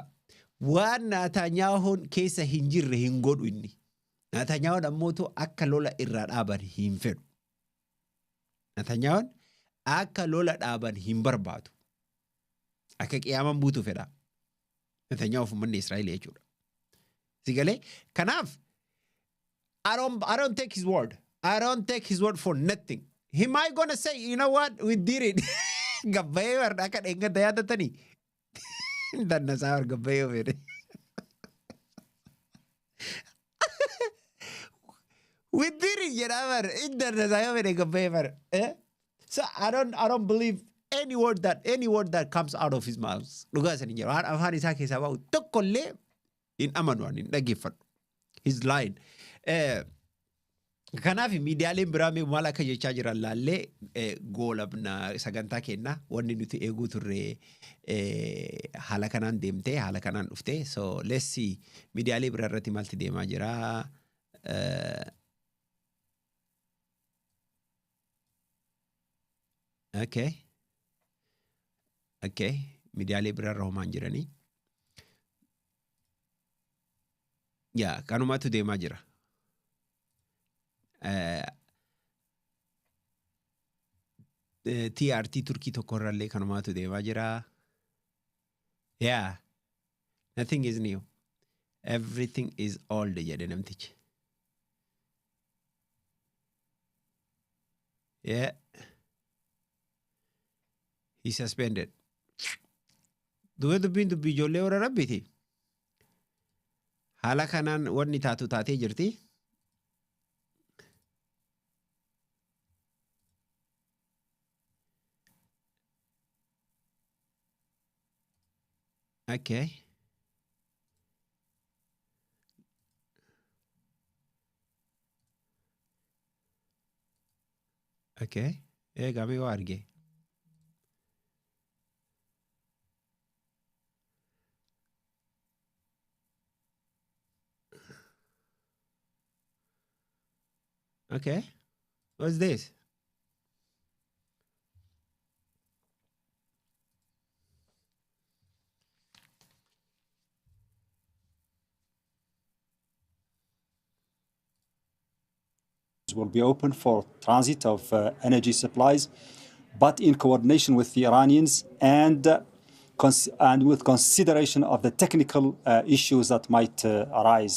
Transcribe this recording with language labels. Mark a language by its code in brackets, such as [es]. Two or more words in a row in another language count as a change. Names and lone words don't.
[om] Waan Naatanyaahuun keessa hin jirre hin godhu inni. Naatanyaahuun ammootu akka lola irraa dhaaban hin fedhu. Naatanyaahuun akka lola dhaaban hin barbaadu. Akka qiyaaman buutu fedha. Naatanyaahuuf uummanni Israa'el jechuudha. Sigalee kanaaf [en] I don't take his word. I don't take his word for nothing. He might gonna say, you know what, we did it. [om] Gabbayee warra akka dheengata yaadatanii. Dannasaa warra gabbayee fedhe. [en] We did it, [om] jedhaa bara. Dannasaa yoo fedhe gabbayee bara. [en] So I don't believe any word that comes out of his mouth. [om] Dhugaa isaanii jedhu. Afaan isaa keessaa bahu tokkollee hin amanu hin dhaggeeffadhu. [en] He's lying. [om] Kanaaf miidiyaaleen biraa maal akka jechaa jiran laallee goolabna sagantaa kennaa wanni nuti eeguu turre haala kanaan deemtee haala kanaan dhuftee [en] so let's see [om] miidiyaalee biraa irratti maalti deemaa jira. Okay miidiyaalee biraa irra homaan jiranii yaa kanumaatu deemaa jira. TRT Turkii tokkorrallee kanumaatu deemaa jira. [en] Yeah, nothing is new. Everything is old [om] jedhe namtichi. [en] Yeah. He suspended. [om] Dubbiin dubbii ijoollee warra rabbiiti. Haala kanaan wanni taatu taatee jirti. Okay. Okay. Egaa mee waa argee. Okay. [en] What's this? Will be open for transit of energy supplies, but in coordination with the Iranians and with consideration of the technical issues that might arise.